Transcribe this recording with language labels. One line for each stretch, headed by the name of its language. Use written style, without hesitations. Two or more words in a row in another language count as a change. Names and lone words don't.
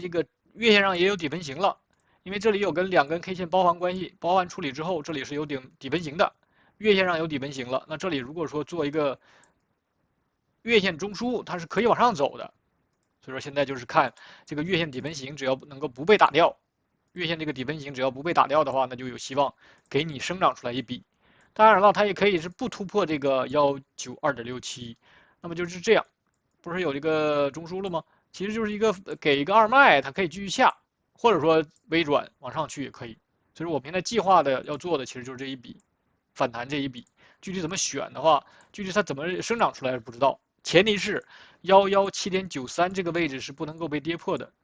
Chinese: 這個月線上也有底分型了，因為這裡有跟兩根 K 線包含關係，包含處理之後，這裡是有底分型的，月線上有底分型了，那這裡如果說做一個月線中樞，它是可以往上走的，所以說現在就是看這個月線底分型，只要能夠不被打掉，月線這個底分型只要不被打掉的話，那就有希望給你生長出來一筆。當然了，它也可以是不突破這個192.67，那麼就是這樣，不是有這個中樞了嗎？其實就是一個給一個二脈，它可以繼續下，或者說微轉往上去也可以。所以我們現在計劃的要做的其實就是這一筆反彈這一筆，具體怎麼選的話，具體它怎麼生長出來不知道。前提是117.93這個位置是不能夠被跌破的。